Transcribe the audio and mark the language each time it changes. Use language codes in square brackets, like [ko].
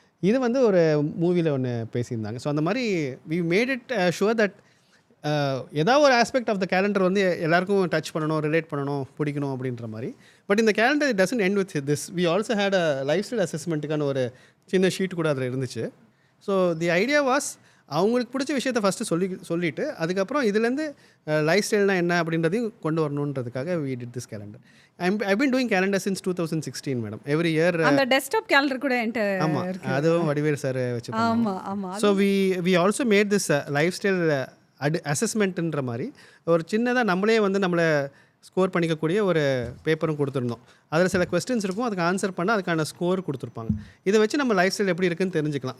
[ta] இது வந்து ஒரு மூவியில் ஒன்று பேசியிருந்தாங்க. ஸோ அந்த மாதிரி [en] we made it sure that [ta] ஏதாவது ஒரு ஆஸ்பெக்ட் ஆஃப் த கேலண்டர் வந்து எல்லாருக்கும் டச் பண்ணணும், ரிலேட் பண்ணணும், பிடிக்கணும் அப்படின்ற மாதிரி. [en] But இந்த calendar doesn't end with this. We also had a lifestyle அசஸ்மெண்ட்டுக்கான [ta] ஒரு சின்ன ஷீட் கூட அதில் இருந்துச்சு. [en] so the idea was [ta] அவங்களுக்கு பிடிச்ச விஷயத்தை ஃபஸ்ட்டு சொல்லிவிட்டு அதுக்கப்புறம் இதுலேருந்து லைஃப் ஸ்டைல்னால் என்ன அப்படின்றதையும் கொண்டு வரணுன்றதுக்காக [en] We did this calendar. I've been doing calendar since 2016 madam. Every year [ta] அந்த டெஸ்க்டாப் கேலண்டர் கூட என்கிட்ட ஆமாம், அதுவும் வடிவேல் சார் வச்சு. ஆமாம். [en] so we also made this [ta] life style அசஸ்மெண்ட்டுன்ற மாதிரி ஒரு சின்னதாக நம்மளே வந்து நம்மளை ஸ்கோர் பண்ணிக்கக்கூடிய ஒரு பேப்பரும் கொடுத்துருந்தோம். அதில் சில கொஸ்டின்ஸ் இருக்கும், அதுக்கு ஆன்சர் பண்ணால் அதுக்கான ஸ்கோர் கொடுத்துருப்பாங்க. இதை வச்சு நம்ம லைஃப் ஸ்டைல் எப்படி இருக்குன்னு தெரிஞ்சுக்கலாம்.